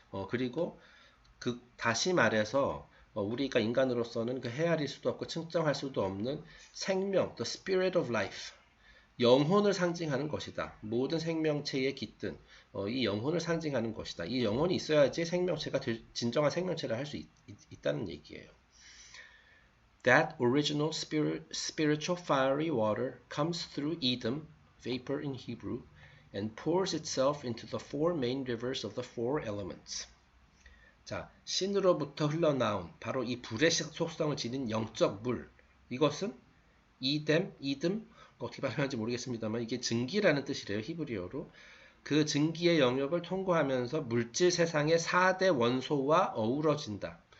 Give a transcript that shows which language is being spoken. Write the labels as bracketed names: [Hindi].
[Korean] 그리고 다시 말해서 우리가 인간으로서는 헤아릴 수도 없고 측정할 수도 없는 생명, [English] the spirit of life. [Korean] 영혼을 상징하는 것이다. 모든 생명체에 깃든 이 영혼을 상징하는 것이다. 이 영혼이 있어야지 생명체가 진정한 생명체를 할 수 있다는 얘기예요. [English] That original spiritual fiery water comes through Edom, vapor in Hebrew, and pours itself into the four main rivers of the four elements. [Korean] 자, 신으로부터 흘러나온 바로 이 불의 속성을 지닌 영적 물. 이것은 이듬 어떻게 발음하는지 모르겠습니다만 이게 증기라는 뜻이래요. 히브리어로. 그 증기의 영역을 통과하면서 물질 세상의 4대 원소와 어우러진다.